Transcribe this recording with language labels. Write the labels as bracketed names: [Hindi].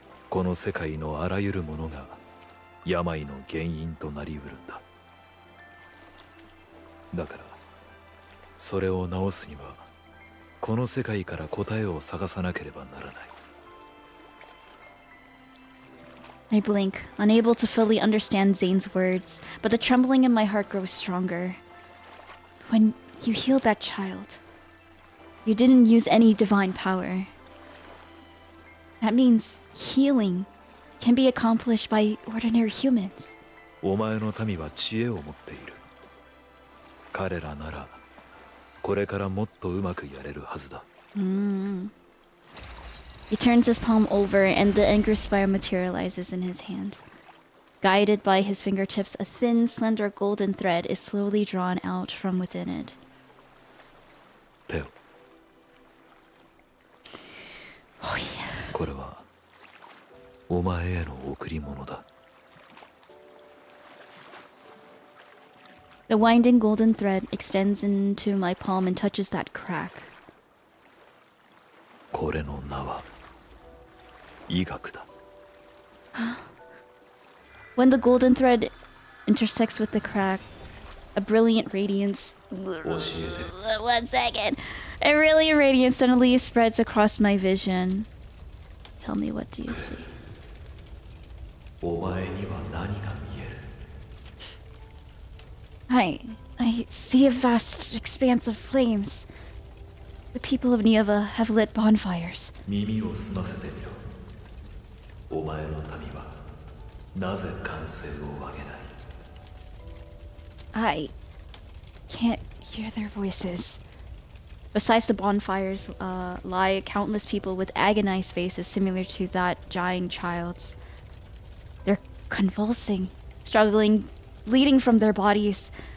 [Japanese] この世界のあらゆるものが病の原因となりうるんだ。だからそれを治すにはこの世界から答えを探さなければならない。 [English] I blink, unable to fully understand Zayne's words, but the trembling in my heart grows stronger. When you healed that child, you didn't use any divine power. That means healing can be accomplished by ordinary humans. [Japanese] お前の民は知恵を持っている。彼らならこれからもっとうまくやれるはずだ。 [English] He turns his palm over and the 𝐻𝒶𝓈𝒽𝓶𝑔𝓈 materializes in his hand. Guided by his fingertips, a thin, slender golden thread is slowly drawn out from within it. [Japanese] 手を。 Oh yeah. これはお前への贈り物だ。 [English] The winding golden thread extends into my palm and touches that crack. [Japanese] これの名は医学だ。 [English] When the golden thread intersects with the crack, a brilliant radiance... [Japanese] 教えて。 [English] One second. A brilliant radiance suddenly spreads across my vision. Tell me, what do you see? [Japanese] お前には何が見える？ [English] I see a vast expanse of flames. The people of Nieva have lit bonfires. [Japanese] 耳を澄ませてみろ。お前の民はなぜ歓声を上げない？ [English] I can't hear their voices. Besides the bonfires lie countless people with agonized faces similar to that dying child's. They're convulsing, struggling, bleeding from their bodies.